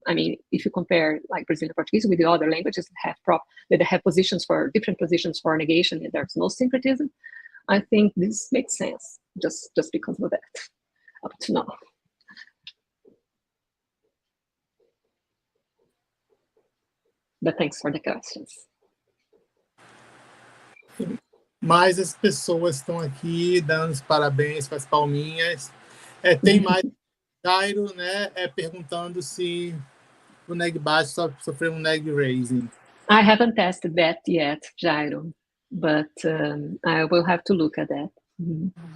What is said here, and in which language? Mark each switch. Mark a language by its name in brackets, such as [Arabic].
[English] I mean, if you compare like Brazilian Portuguese with the other languages that have different positions for negation, and there's no syncretism, I think this makes sense just because of that up to now. But thanks for the questions. [Portuguese] Mais as pessoas estão aqui dando os parabéns com as palminhas. Tem mais Jairo, né, perguntando se o neg baixo sofreu neg raising. [English] I haven't tested that yet, Jairo, but I will have to look at that. Mm-hmm.